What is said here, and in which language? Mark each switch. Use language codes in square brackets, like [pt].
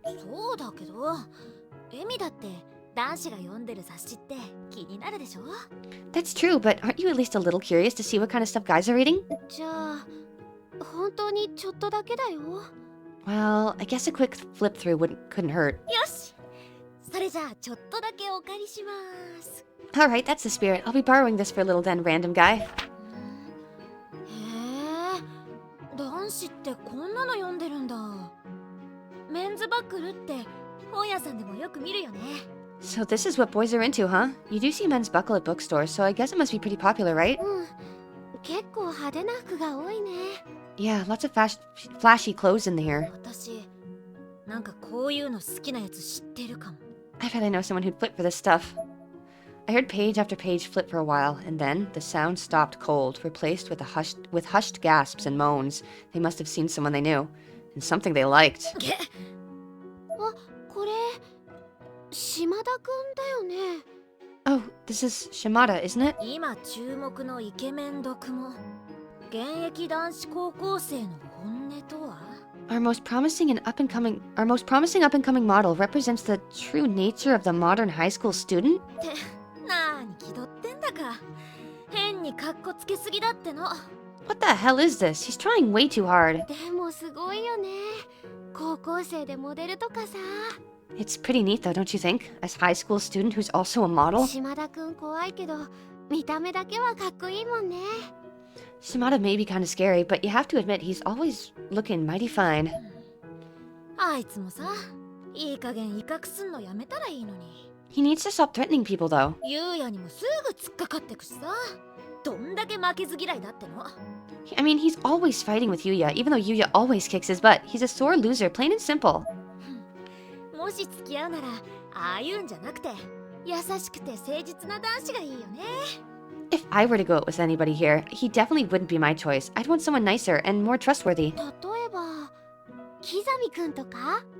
[ja] そうだけど、エミだって男子が読んでる雑誌って気になるでしょ。 [en] That's true, but aren't you at least a little curious to see what kind of stuff guys are reading? [ja] じゃあ本当にちょっとだけだよ。 [en] Well, I guess a quick flip through couldn't hurt. [ja] よし、それじゃあちょっとだけお借りします。 [en] Alright, that's the spirit. I'll be borrowing this for a little then, random guy. [ja] へえ、男子ってこんなの読んでるんだ。メンズバックルって本屋さんでもよく見るよね。 [en] So this is what boys are into, huh? You do see men's buckle at bookstores, so I guess it must be pretty popular, right? [ja] うん、結構派手な服が多いね。 [en] Yeah, lots of flashy clothes in here. [ja] 私なんかこういうの好きなやつ知ってるかも。 [en] I bet I know someone who'd flip for this stuff. I heard page after page flip for a while, and then the sound stopped cold, replaced with hushed gasps and moans. They must have seen someone they knew, and something they liked. [ja] あ、これ島田くんだよね。 [en] Oh, this is Shimada, isn't it? [ja] 今注目のイケメン読モ。現役男子高校生の本音とは？ [en] Our most promising up and coming model represents the true nature of the modern high school student? [ja] ってなーに気取ってんだか。変にカッコつけすぎだっての。 [en] What the hell is this? He's trying way too hard. [ja] でもすごいよね。高校生でモデルとかさ。 [en] It's pretty neat though, don't you think? As a high school student who's also a model? [ja] 島田くん怖いけど見た目だけはかっこいいもんね。 [en] Shimada may be kind of scary, but you have to admit he's always looking mighty fine. [ja] あいつもさ、いい加減威嚇すんのやめたらいいのに。 [en] He needs to stop threatening people though. [ja] ゆうやにもすぐ突っかかってくしさ。どんだけ負けず嫌いだっての。 [en] I mean, he's always fighting with Yuya, even though Yuya always kicks his butt. He's a sore loser, plain and simple. [ja] もし付き合うならああいうんじゃなくて優しくて誠実な男子がいいよね。 [en] If I were to go out with anybody here, he definitely wouldn't be my choice. I'd want someone nicer and more trustworthy. [ja] 例えばキザミくんとか。